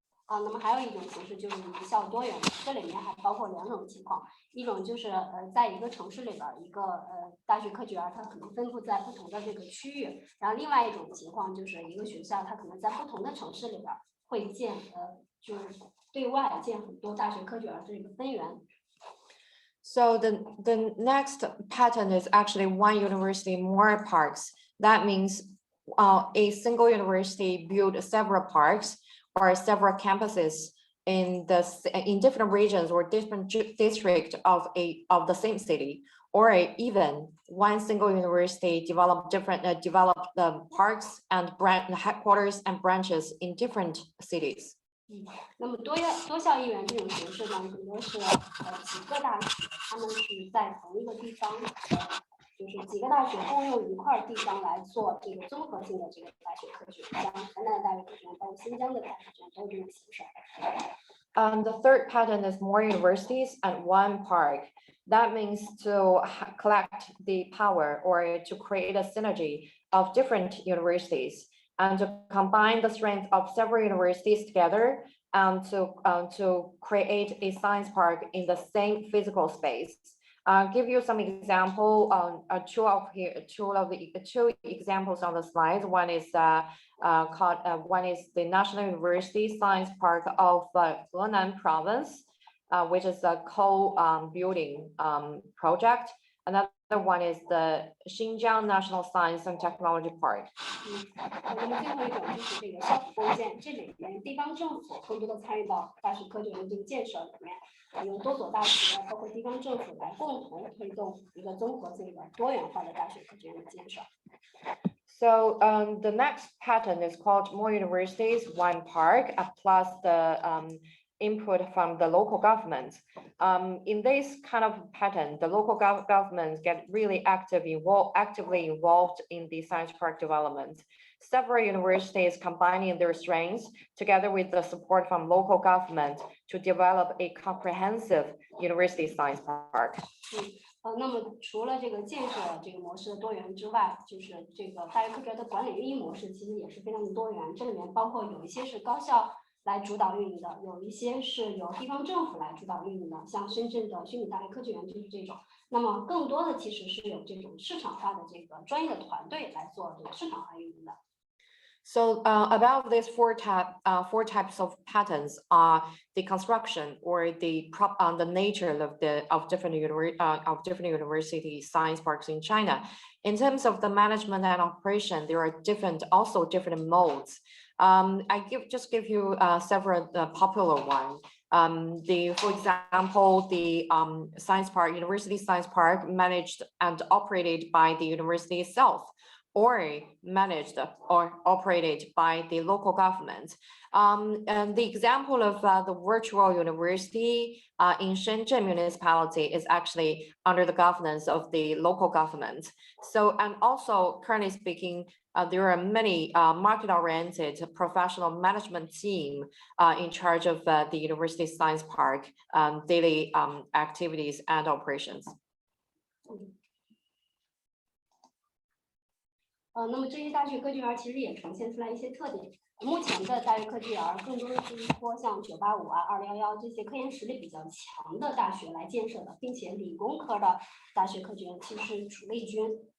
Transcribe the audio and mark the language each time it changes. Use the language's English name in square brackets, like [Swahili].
[Chinese] 那么还有一种形式就是一校多园，这里面还包括2种情况，一种就是在一个城市里边一个大学科学园，它可能分布在不同的这个区域，然后另外一种情况就是一个学校它可能在不同的城市里边会建就是对外建很多大学科学园这个分园。 [English] So the next pattern is actually one university, more parks. That means a single university build several parks or several campuses in different regions or different district of the same city, or even one single university develop the parks and headquarters and branches in different cities. [Chinese] 那么多校一园这种形式呢，很多是几个大学，他们是在同一个地方，就是几个大学共用一块地方来做这个综合性的这个大学科学，像河南的大学科学院，包括新疆的大学科学院都有这种形式。 [English] And the third pattern is more universities and one park. That means to collect the power or to create a synergy of different universities and to combine the strength of several universities together and to create a science park in the same physical space. Give you some example. Two examples on the slide. One is one is the National University Science Park of Henan Province, which is a co-building project. Another one is the Xinjiang National Science and Technology Park. [Chinese] 那么最后一种就是这个校府构建，这里面地方政府更多的参与到大学科学园的这个建设里面，有多所大学，包括地方政府来共同推动一个综合性的多元化的大学科学园的建设。 [English] So the next pattern is called more universities, one park, plus the input from the local government. In this kind of pattern, the local governments get really actively involved in the science park development. Several universities combining their strengths together with the support from local government to develop a comprehensive university science park. [Chinese] 那么除了这个建设这个模式的多元之外，就是这个大学科学的管理运营模式其实也是非常的多元。这里面包括有一些是高校来主导运营的，有一些是由地方政府来主导运营的，像深圳的虚拟大学科学园就是这种。那么更多的其实是有这种市场化的这个专业的团队来做这个市场化运营的。 [English] So about these four types of patterns are the construction or the nature of different university science parks in China. In terms of the management and operation, there are also different modes. I give you several popular ones. For example, the university science park managed and operated by the university itself, or managed or operated by the local government. And the example of the virtual university in Shenzhen municipality is actually under the governance of the local government. So, and also currently speaking, there are many market-oriented professional management team in charge of the University Science Park daily activities and operations. [Chinese] 那么这些大学科技园其实也呈现出来一些特点。目前的大学科技园更多的是依托像985啊、211这些科研实力比较强的大学来建设的，并且理工科的大学科技园其实是主力军。